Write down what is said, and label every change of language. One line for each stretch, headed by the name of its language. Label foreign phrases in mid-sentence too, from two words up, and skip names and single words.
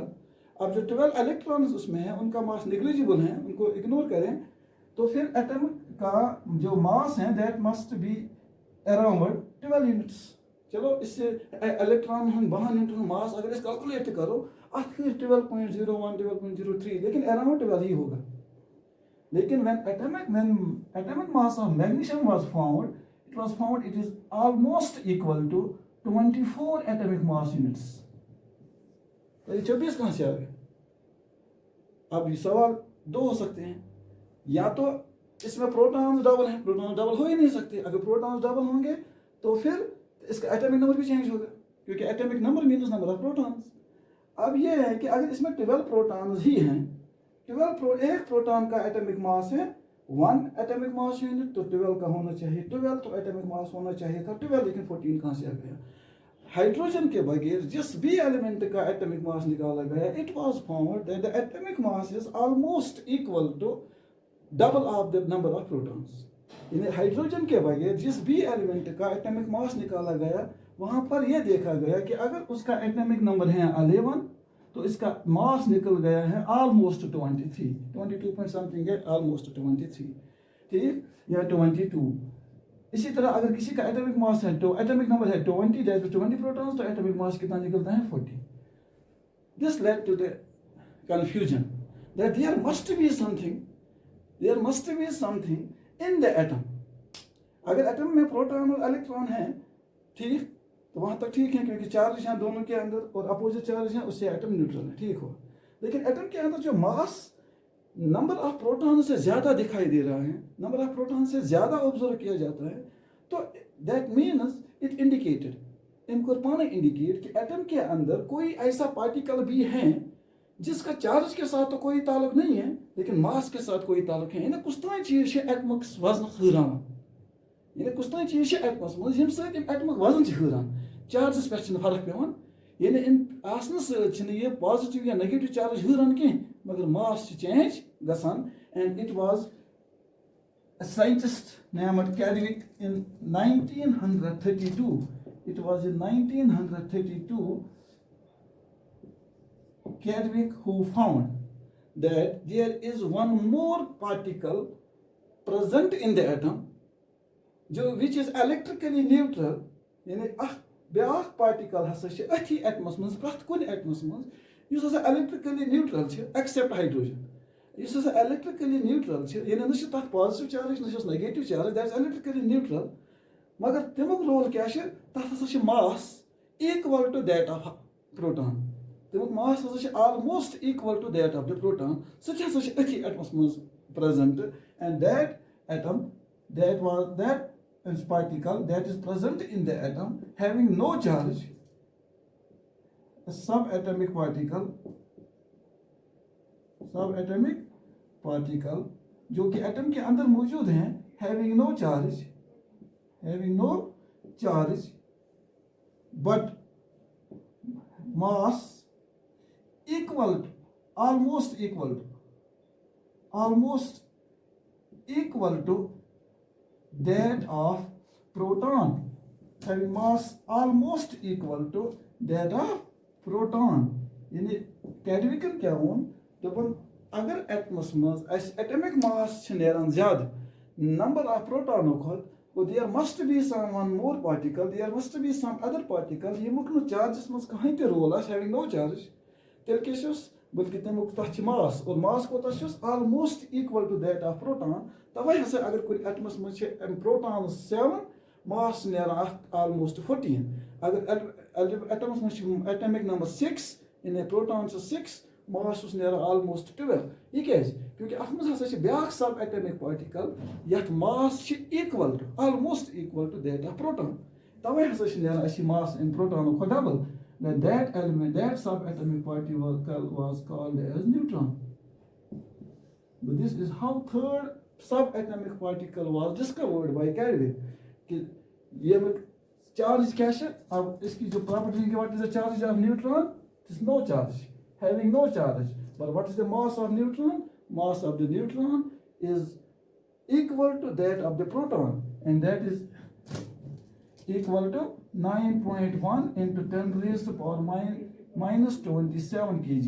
Hindi: अब जो 12 इलेक्ट्रॉन्स उसमें है उनका
English: mass negligible
Hindi: है, उनको इग्नोर करें, तो फिर एटम का जो मास है
English: that must be around 12 units.
Hindi: चलो इससे इलेक्ट्रॉन हम 12
English: unit mass
Hindi: अगर इस कैलकुलेट करो, 12.01 12.03, लेकिन अराउंड 12 ही होगा।
English: लेकिन when atomic mass of magnesium was found it is almost equal to 24 atomic mass units।
Hindi: तो ये 24 कहां से आ गए। अब ये सवाल 2 हो सकते हैं, या तो इसमें
English: protons double
Hindi: हैं,
English: protons double
Hindi: हो ही नहीं सकते। अगर
English: protons double
Hindi: होंगे तो फिर इसका
English: atomic number
Hindi: भी चेंज होगा, क्योंकि
English: atomic number means number of protons.
Hindi: अब ये है कि अगर इसमें 12 प्रोटॉन्स ही हैं, एक प्रोटॉन का
English: atomic mass
Hindi: है 1
English: atomic mass unit,
Hindi: तो 12 का होना चाहिए 12, तो
English: atomic mass
Hindi: होना चाहिए था 12, लेकिन 14 कहां से आ गया। हाइड्रोजन के बगैर जिस भी एलिमेंट का
English: atomic mass
Hindi: निकाला गया,
English: it was found that the atomic mass is almost equal to double of the number of protons.
Hindi: यानी हाइड्रोजन के बगैर जिस भी एलिमेंट का
English: atomic mass
Hindi: निकाला गया, वहां पर यह देखा गया कि अगर उसका
English: atomic number
Hindi: है 11, तो इसका मास निकल गया है ऑलमोस्ट 23, 22
English: point something
Hindi: है, ऑलमोस्ट 23, ठीक, या 22। इसी तरह अगर किसी का
English: atomic mass
Hindi: है, तो
English: atomic number
Hindi: है 20,
English: that is 20 protons,
Hindi: तो
English: atomic mass
Hindi: कितना निकलता है 40।
English: this led to the confusion that there must be something in the atom.
Hindi: अगर एटम में प्रोटॉन और इलेक्ट्रॉन है, ठीक, तो वहां तक ठीक है क्योंकि चार्ज हैं दोनों के अंदर और
English: opposite charge
Hindi: हैं, उससे
English: atom neutral
Hindi: है, ठीक हो। लेकिन एटम के अंदर जो
English: mass number of proton
Hindi: से ज्यादा दिखाई दे रहा है,
English: number of proton
Hindi: से ज्यादा ऑब्जर्व किया जाता है, तो
English: that means it indicated,
Hindi: इनको पाना इंडिकेट कि एटम के अंदर कोई ऐसा पार्टिकल भी है जिसका चार्ज के साथ तो कोई ताल्लुक नहीं है लेकिन मास के साथ कोई ताल्लुक है।
Kashmiri: यानी कुछ तान चीज एटमक वजन हरान, यानी कुछ तान चीज एटमस मज यम सत एटमक वजन हरान, चार्जस पे फर्क पेवान। यानी इन आसन सह पॉजिटिव या
English: negative charge
Kashmiri: हरान कह, मगर
English: mass change
Kashmiri: गसान।
English: and it was a scientist named Chadwick in 1932. It was in 1932 Chadwick who found that there is one more particle present in the atom, which is electrically neutral.
Kashmiri: यानी ब्याख पार्टिकल हसा अथी एटमस मज प्रथ कुन एटमस मज युस हसा
English: electrically neutral except hydrogen,
Kashmiri: इस
English: electrically neutral
Kashmiri: यानी न तथ
English: positive charge
Kashmiri: न
English: negative charge, that is electrically neutral.
Kashmiri: मगर तमुक रोल क्या तथ हसा
English: mass equal to that of proton,
Kashmiri: तमुक मास हसा
English: almost equal to that of the proton,
Kashmiri: सच हसा अथी एटमस मज प्रेजेंट।
English: and that atom, दैट particle that is present in the atom having no charge, a subatomic particle
Hindi: जो कि एटम के अंदर मौजूद हैं,
English: having no charge but mass almost equal to that of proton, having mass almost equal to that of proton।
Kashmiri: यानी कैडविकन क्या वोन दपन अगर एटमस मज
English: atomic mass
Kashmiri: नेरान ज्यादा
English: number of proton
Kashmiri: खोत, तो
English: there must be some one more particle, there must be some other particle
Kashmiri: यमुक
English: no charges
Kashmiri: मज कहीं ते
English: role having no charge,
Kashmiri: तेल केस बल्कि तमुक तथ मास, और मास कोत
English: almost equal to that of proton.
Kashmiri: तवे हसा अगर कुछ एटमस मज प्रोटॉन 7 मास नेरान ऑलमोस्ट 14, अगर एटमस मज
English: atomic number
Kashmiri: 6 इन प्रोटॉन 6 मास नेरान ऑलमोस्ट 12। यह क्या, क्योंकि अत मज हसा ब्याख
English: sub atomic particle
Kashmiri: यथ
English: mass equal to almost equal to that of proton,
Kashmiri: तवे हसा नेरान मास इन प्रोटॉन खो डबल।
English: That element, that subatomic particle was called as neutron. But this is how third subatomic particle was discovered by Chadwick.
Hindi: कि ये charge क्या है? अब इसकी जो property है,
English: what is the charge of neutron? It is no charge, having no charge. But what is the mass of neutron? Mass of the neutron is equal to that of the proton, and that is equal to 9.1 into 10 raised to power minus 27 kg.